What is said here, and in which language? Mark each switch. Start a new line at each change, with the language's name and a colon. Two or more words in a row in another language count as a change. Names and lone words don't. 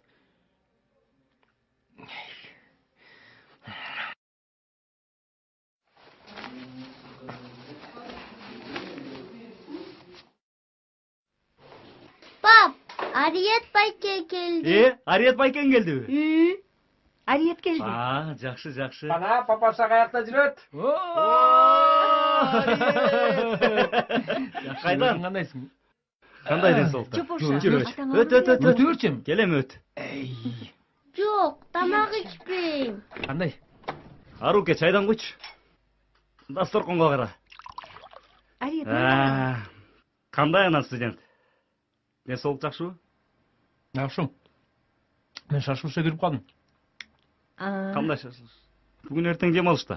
Kyrgyz: Пап, Ариет Байке келди. Ариет байкен келдиби? Ариет келди. Жакшы. Ана папаша каякта жүрөт? Кайдан? Кандайсың? Кандай ден соолукта? Чопоша. Жүрөт. Атаң Өт. ауырбы? Өтөрчүм. Келем өт.
Kazakh: Жоқ, тамақ ішпейм.
Kyrgyz: Кандай? Аруке чайдан куйчу. Дасторконго кара. Ариет. Кандай анан студент? Ден соолук жакшыбы? Жакшы. Мен шашылышка кирип калдым. Кандай шашылыш? Бүгүн эртең дем алышта.